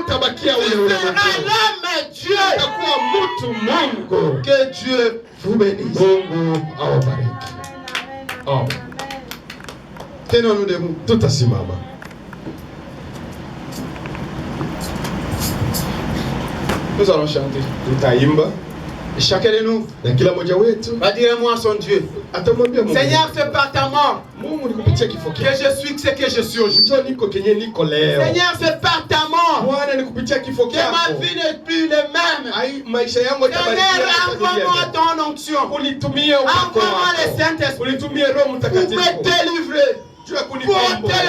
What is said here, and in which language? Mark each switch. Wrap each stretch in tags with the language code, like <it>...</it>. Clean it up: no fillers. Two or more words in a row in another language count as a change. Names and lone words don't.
<fr>Tu seras l'homme Dieu. Que Dieu vous bénisse. Tenons-nous debout.</fr> <sw>Tutasimama.</sw> <fr>Nous allons chanter.</fr> <sw>Tutaimba.</sw> <fr>Et chacun de nous</fr> <sw>Na kila mmoja wetu</sw> <fr>va dire un mot à son Dieu.</fr> <sw>atamwambia Mungu,</sw> <fr>Seigneur, c'est par ta mort</fr> <sw>Mungu nikupitia kifo</sw> <fr>que</fr> <sw>kyako.</sw> <fr>je suis ce que je suis aujourd'hui.</fr> <sw>Njoo niko kenye niko leo.</sw> <fr>Seigneur, c'est par ta mort</fr> <sw>Bwana nikupitia kifo</sw> <fr>que ma</fr> <sw>kyako.</sw> <fr>vie n'est plus le même.</fr> <sw>Ai maisha yangu</sw> <fr>Seigneur, envoie-moi ton onction.</fr> <sw>Unitumie upako</sw> <fr>Envoie-moi le</fr> <sw>wako.</sw> <fr>Saint-Esprit</fr> <sw>Unitumie Roho</sw> <fr>pour</fr> <sw>Mtakatifu.</sw> <fr>me délivrer,</fr> <sw>Juu ya</sw> <fr>pour</fr> <sw>kunikomboa.</sw>